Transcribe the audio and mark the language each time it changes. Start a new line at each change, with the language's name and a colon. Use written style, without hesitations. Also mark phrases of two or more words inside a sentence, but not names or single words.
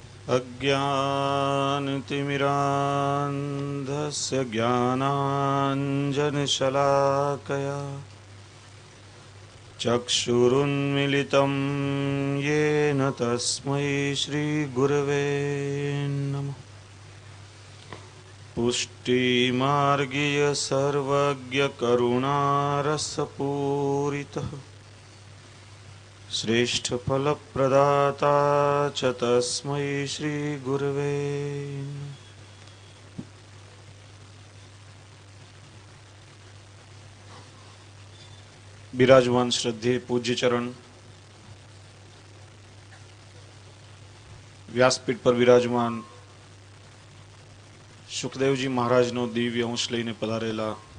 Sanskrit: अज्ञानतिमिरान्धस्य ज्ञानाञ्जनशलाकया चक्षुरुन्मिलितं येन तस्मै श्रीगुरवे नमः। पुष्टिमार्गीय सर्वज्ञकरुणारसपूरितः श्रेष्ठफलप्रदाता च तस्मै श्रीगुरवे।
Gujarati: બિરાજમાન શ્રદ્ધેય પૂજ્ય ચરણ, વ્યાસપીઠ પર વિરાજમાન સુખદેવજી મહારાજનો દિવ્ય અંશ લઈને પધારેલા